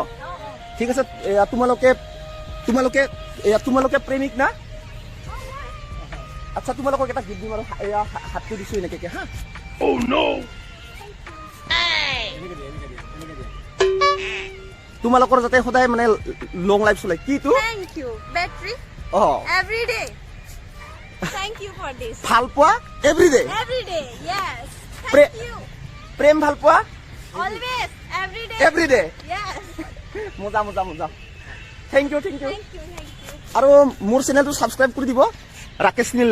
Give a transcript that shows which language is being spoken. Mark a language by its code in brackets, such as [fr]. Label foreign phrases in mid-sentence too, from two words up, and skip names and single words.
[as] ঠিক আছে। তোমালোকে প্ৰেমিক না? আচ্ছা, তোমালোকক এটা গিফ্ট দিম, আৰু এয়া হাতটো দিছো এনেকে হা। তোমালোকৰ যাতে সদায় মানে [en] long life [as] চলে। কিটো? [en] Thank you. Battery. Every day. Thank you for this. [as] ভাল পোৱা এভৰিডে? [en] Every day. Yes. Thank you. [as] প্ৰেম ভাল পোৱা [en] Always. Every day. এভৰিডে? Yes. [as] মজা। [en] thank you. Thank you. [as] আৰু মোৰ চেনেলটো ছাবস্ক্ৰাইব কৰি দিব, ৰাকেশ নীল।